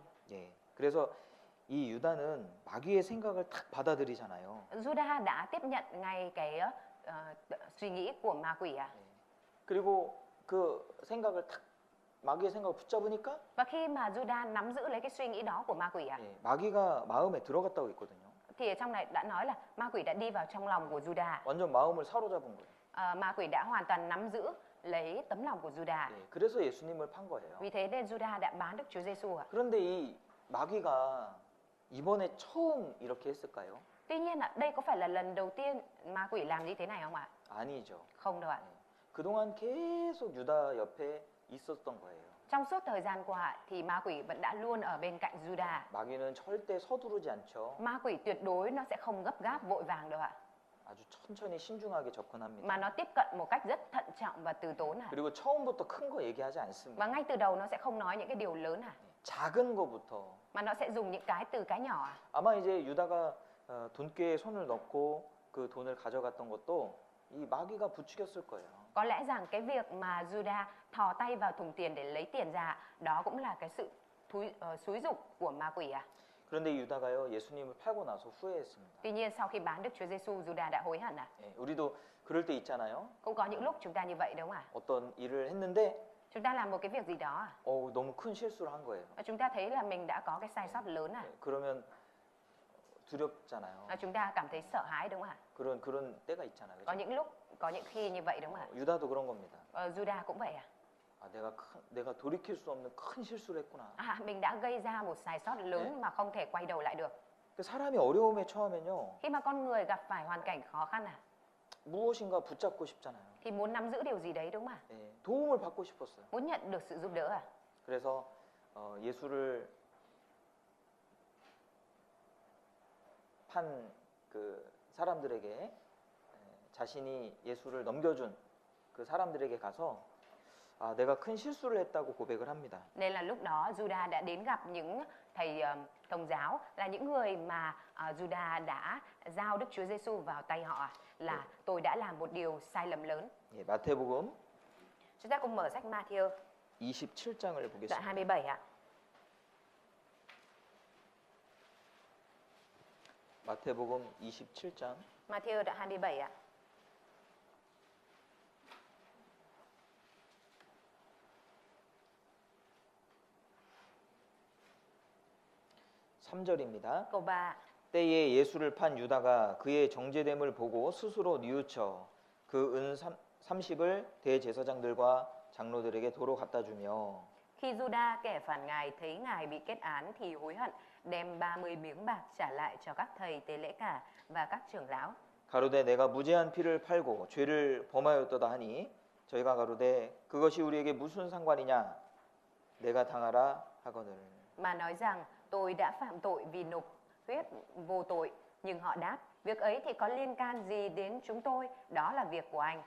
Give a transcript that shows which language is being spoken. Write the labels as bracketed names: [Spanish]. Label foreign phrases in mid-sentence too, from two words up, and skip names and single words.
[Korean] 예. 그래서 이 유다는 마귀의 생각을 탁 받아들이잖아요. [Vietnamese] Juda đã tiếp nhận ngay cái suy nghĩ của ma quỷ à. [Korean] 그리고 그 생각을 탁 마귀의 생각을 붙잡으니까 [Vietnamese] Và khi mà Juda nắm giữ lấy cái suy nghĩ đó của ma quỷ à, [Korean] 예, 마귀가 마음에 들어갔다고 있거든요. [Vietnamese] thì ở trong này đã nói là ma quỷ đã đi vào trong lòng của Juda. [Korean] 완전 마음을 사로잡은 거예요. [Vietnamese] Ma quỷ đã hoàn toàn nắm giữ lấy tấm lòng của Juda. [Korean] 예, 그래서 예수님을 판 거예요. [Vietnamese] Vì thế nên Juda đã bán Đức Chúa Giêsu à. [Korean] 그런데 이 마귀가 이번에 처음 이렇게 했을까요? [Vietnamese] Tuy nhiên đây có phải là lần đầu tiên ma quỷ làm như thế này không ạ? [Korean] 아니죠. [Vietnamese] Không đâu ạ. [Korean] 그동안 계속 유다 옆에 있었던 거예요. [Vietnamese] Trong suốt thời gian qua thì ma quỷ vẫn đã luôn ở bên cạnh Juda. [Korean] 마귀는 절대 서두르지 않죠. [Vietnamese] Ma quỷ tuyệt đối nó sẽ không gấp gáp vội vàng đâu ạ. [Korean] 아주 천천히 신중하게 접근합니다. [Vietnamese] Mà nó tiếp cận một cách rất thận trọng và từ tốn à. [Korean] 그리고 처음부터 큰 거 얘기하지 않습니다. [Vietnamese] Và ngay từ đầu nó sẽ không nói những cái điều lớn à. [Korean] 작은 거부터. [Vietnamese] Mà nó sẽ dùng những cái từ cái nhỏ à. [Korean] 아마 이제 유다가 돈꾀에 손을 넣고 그 돈을 가져갔던 것도 이 마귀가 부추겼을 거예요. [Vietnamese] Có lẽ rằng cái việc mà Juda thò tay vào thùng tiền để lấy tiền ra, đó cũng là cái sự xúi giục của ma quỷ à. [Korean] 그런데 유다가요 예수님을 팔고 나서 후회했습니다. [Vietnamese] Tuy nhiên sau khi bán Đức Chúa Giêsu, Juda đã hối hận à. [Korean] 예, 우리도 그럴 때 있잖아요. [Vietnamese] Cũng có những lúc chúng ta như vậy đúng không ạ? [Korean] 어떤 일을 했는데 [Vietnamese] Chúng ta làm một cái việc gì đó à. [Korean] 너무 큰 실수를 한 거예요. [Vietnamese] Và chúng ta thấy là mình đã có cái sai sót lớn à. [Korean] 그러면 두렵잖아요. [Vietnamese] Chúng ta cảm thấy sợ hãi đúng không ạ? [Korean] 그런 때가 있잖아요. [Vietnamese] Có [Korean] 그죠? [Vietnamese] những lúc, có những khi như vậy đúng không ạ? [Korean] 유다도 그런 겁니다. [Vietnamese] Juda cũng vậy à? [Korean] 내가 돌이킬 수 없는 큰 실수를 했구나. [Vietnamese] Mình đã gây ra một sai sót lớn mà không thể quay đầu lại được. [Korean] 그 사람이 어려움에 처하면요 [Vietnamese] Khi mà con người gặp phải hoàn cảnh khó khăn à, [Korean] 무엇인가 붙잡고 싶잖아요. [Vietnamese] thì muốn nắm giữ điều gì đấy đúng không ạ? [Korean] 예, 도움을 받고 싶었어요. [Vietnamese] Muốn nhận được sự giúp đỡ à? [Korean] 그래서 예수를 판 그 사람들에게 자신이 예수를 넘겨준 그 사람들에게 가서 아, 내가 큰 실수를 했다고 고백을 합니다. [Vietnamese] Nên là lúc đó Judas đã đến gặp những thầy Công giáo, là những người mà Judas đã giao Đức Chúa Giêsu vào tay họ, là tôi đã làm một điều sai lầm lớn. [Korean] 예, 마태복음 [Vietnamese] Chúng ta cùng mở sách Matthew [Korean] 27장을 [Vietnamese] đoạn [Korean] 보겠습니다. [Vietnamese] 27 ạ. [Korean] 마태복음 27장 [Vietnamese] Matthew đoạn 27 ạ. [Korean] 삼절입니다 [Vietnamese] Câu 3. [Korean] 때에 예수를 판 유다가 그의 정죄됨을 보고 스스로 뉘우쳐 그 은 30을 대제사장들과 장로들에게 도로 갖다 주며 [Vietnamese] Khi Judas kẻ phản ngài thấy ngài bị kết án thì hối hận, đem 30 miếng bạc trả lại cho các thầy tế lễ cả và các trưởng lão. [Korean] 가로되 내가 무죄한 피를 팔고 죄를 범하였도다 하니 저희가 가로되 그것이 우리에게 무슨 상관이냐 내가 당하라 하거늘. [Vietnamese] Mà nói rằng tôi đã phạm tội vì nộp huyết vô tội, nhưng họ đáp, việc ấy thì có liên can gì đến chúng tôi, đó là việc của anh.